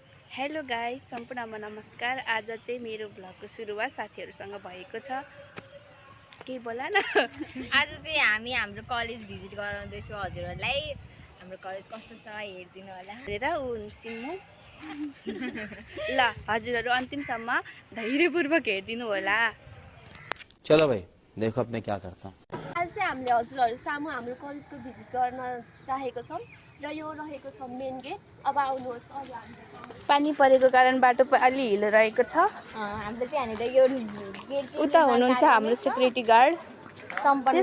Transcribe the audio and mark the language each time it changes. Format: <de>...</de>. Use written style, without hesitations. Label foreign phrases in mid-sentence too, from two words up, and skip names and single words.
<en>hello guys,</en> <ne>सम्पूर्णमा नमस्कार। आज चाहिँ मेरो भ्लगको सुरुवात साथीहरूसँग भएको छ। के बोला न आज चाहिँ हामी हाम्रो कलेज भिजिट गराउँदैछौँ हजुरहरूलाई। हाम्रो कलेज कस्तो छ हेरिदिनु होला हेरेर सिम्मु ल हजुरहरू अन्तिमसम्म धैर्यपूर्वक हेरिदिनु होला।</ne> <hi>चलो भाई देखो अब मैं क्या करता हूँ।</hi> <ne>आज चाहिँ हामीले हजुरहरू सामु हाम्रो कलेजको भिजिट गर्न चाहेको छौँ र यो रहेको छ मेन गेट। अब आउनुहोस् अगाडि हामी पानी परेको कारण बाटो अलि हिलो रहेको छ। हाम्रो चाहिँ हामीले यो गेट चाहिँ उता हुनुहुन्छ हाम्रो सेक्युरिटी गार्ड। सम्पन्न</ne>